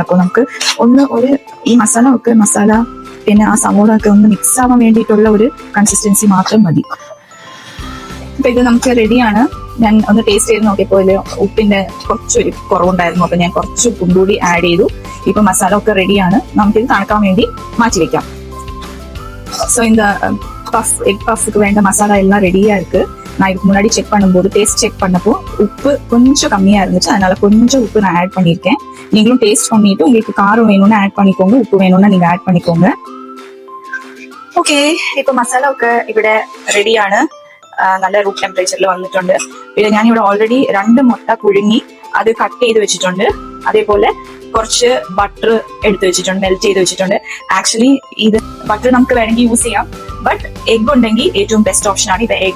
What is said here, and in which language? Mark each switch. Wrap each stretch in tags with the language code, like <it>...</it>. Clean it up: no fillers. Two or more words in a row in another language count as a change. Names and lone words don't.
<ml>അപ്പോൾ നമുക്ക് ഈ മസാല പിന്നെ ആ സവോള ഒക്കെ ഒന്ന് മിക്സ് ആവാൻ വേണ്ടിയിട്ടുള്ള ഒരു കൺസിസ്റ്റൻസി മാത്രം മതി. അപ്പൊ ഇത് നമുക്ക് റെഡിയാണ്. ഞാൻ ഒന്ന് ടേസ്റ്റ് ചെയ്ത് നോക്കിയപ്പോൾ ഉപ്പിന്റെ കുറച്ചൊരു കുറവുണ്ടായിരുന്നു. അപ്പൊ ഞാൻ കുറച്ച് ഉപ്പും കൂടി ആഡ് ചെയ്തു. ഇപ്പൊ മസാല ഒക്കെ റെഡിയാണ്. നമുക്കിത് തണുക്കാൻ വേണ്ടി മാറ്റി വെക്കാം.</ml> <ta>ஸோ இந்த</ta> <en>egg puff</en> <ta>வேண்ட மசாலா எல்லாம் ரெடியா இருக்கு. நான் இதுக்கு முன்னாடி செக் பண்ணும்போது, டேஸ்ட் செக் பண்ணப்போ உப்பு கொஞ்சம் கம்மியா இருந்துச்சு. அதனால கொஞ்சம் உப்பு நான் ஆட் பண்ணியிருக்கேன். நீங்களும் டேஸ்ட் பண்ணிட்டு உங்களுக்கு காரம் வேணும்னா ஆட் பண்ணிக்கோங்க, உப்பு வேணும்னா நீங்க ആഡ് பண்ணிக்கோங்க.</ta> <ml>ഓക്കെ, ഇപ്പൊ മസാല ഒക്കെ ഇവിടെ റെഡിയാണ്. നല്ല</ml> <en>room temperature</en> <ml>വന്നിട്ടുണ്ട്. പിന്നെ ഞാനിവിടെ ഓൾറെഡി 2 മുട്ട പുഴുങ്ങി അത് കട്ട് ചെയ്ത് വെച്ചിട്ടുണ്ട്. അതേപോലെ കുറച്ച് ബട്ടർ എടുത്ത് വെച്ചിട്ടുണ്ട്, മെൽറ്റ് ചെയ്ത് വെച്ചിട്ടുണ്ട്. ആക്ച്വലി ഇത് ബട്ടർ നമുക്ക് വേണമെങ്കിൽ യൂസ് ചെയ്യാം,</ml> <en>but egg</en> <ml>ഉണ്ടെങ്കിൽ ഏറ്റവും</ml> <en>best option</en> <ml>ആണ്.</ml>